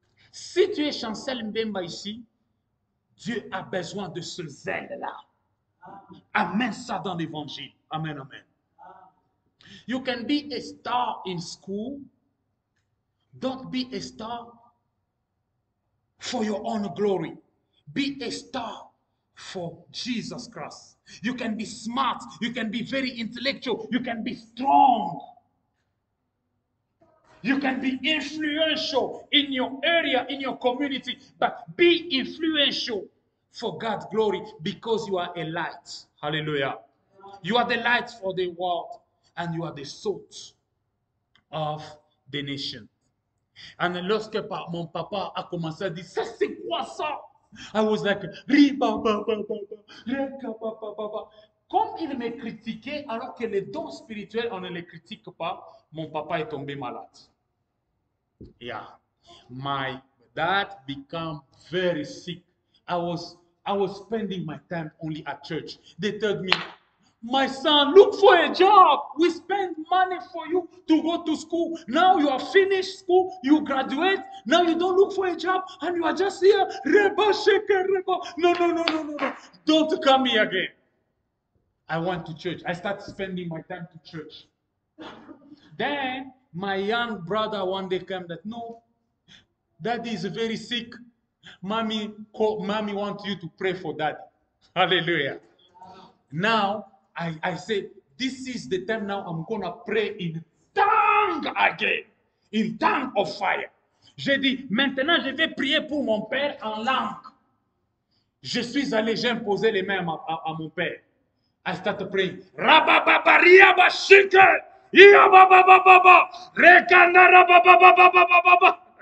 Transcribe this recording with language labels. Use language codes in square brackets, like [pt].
[fr] Si tu es Chancel Mbemba ici, Dieu a besoin de ce zèle-là. Amène ça dans l'évangile. Amen, amen. [en] You can be a star in school. Don't be a star for your own glory. Be a star for Jesus Christ. You can be smart. You can be very intellectual. You can be strong. You can be influential in your area, in your community. But be influential for God's glory because you are a light. Hallelujah. You are the light for the world and you are the salt of the nation. [fr] Et lorsque mon papa a commencé à dire, ça c'est quoi ça? [en] I was like, riba, ba, ba, ba, ba, reka, ba, ba, ba, ba. [fr] Comme il me critiquait, alors que les dons spirituels, on ne les critique pas, mon papa est tombé malade. [en] Yeah. My dad became very sick. I was I was spending my time only at church. They told me, my son, look for a job. We spend money for you to go to school. Now you are finished school, you graduate. Now you don't look for a job and you are just here. Reba, sheke, reba. No, no, no, no, no, no. Don't come here again. I went to church. I started spending my time to church. Then my young brother one day came that, no, daddy is very sick. Mommy wants you to pray for daddy. Hallelujah. Now, I say, this is the time now I'm going to pray in tongue again. In tongue of fire. [fr] J'ai dit, maintenant je vais prier pour mon père en langue. Je suis allé, j'ai imposé les mains à mon père. [en] I started praying. Rabababariaba shike. Iababababa. Rekanda rabababababa.